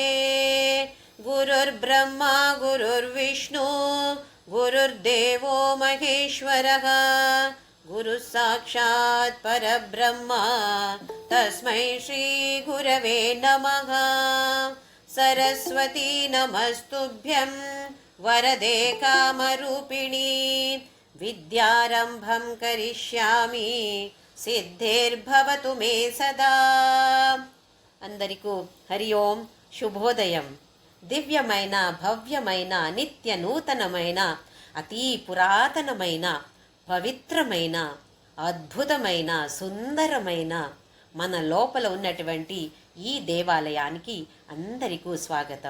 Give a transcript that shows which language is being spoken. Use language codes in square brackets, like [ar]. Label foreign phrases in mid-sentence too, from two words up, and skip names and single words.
[sa] गुरुर्ब्रह्मा गुरुर्विष्णु गुरुर्देवो महेश्वरः गुरुः साक्षात् परब्रह्म तस्मै श्रीगुरवे नमः। सरस्वती नमस्तुभ्यं वरदे कामरूपिणी विद्यारम्भं करिष्यामि सिद्धिर्भवतु मे सदा। [te] అందరికీ హరి ఓం శుభోదయం. దివ్యమైన భవ్యమైన నిత్య నూతనమైన అతి పురాతనమైన పవిత్రమైన అద్భుతమైన సుందరమైన మన లోపల ఉన్నటువంటి ఈ దేవాలయానికి అందరికీ స్వాగతం.